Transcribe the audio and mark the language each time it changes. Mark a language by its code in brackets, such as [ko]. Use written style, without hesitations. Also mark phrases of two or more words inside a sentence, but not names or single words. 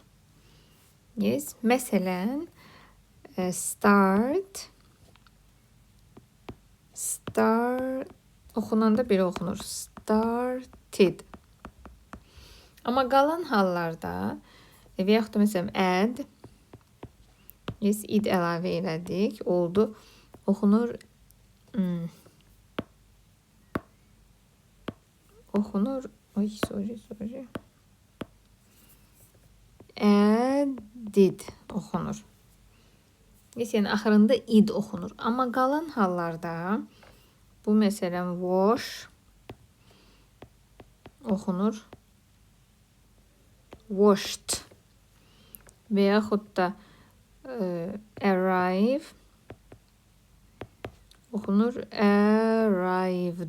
[en] Yes. [az] Məsələn, start oxunanda belə oxunur. [en] Started. [az] Amma qalan hallarda və yaxud da məsələn add, yes, id əlavə elədik, oldu, oxunur, [en] sorry. [az] Added oxunur. Yes, yəni axırında id oxunur. Amma qalan hallarda bu məsələn wash oxunur. Washed və yaxud da arrive oxunur arrived.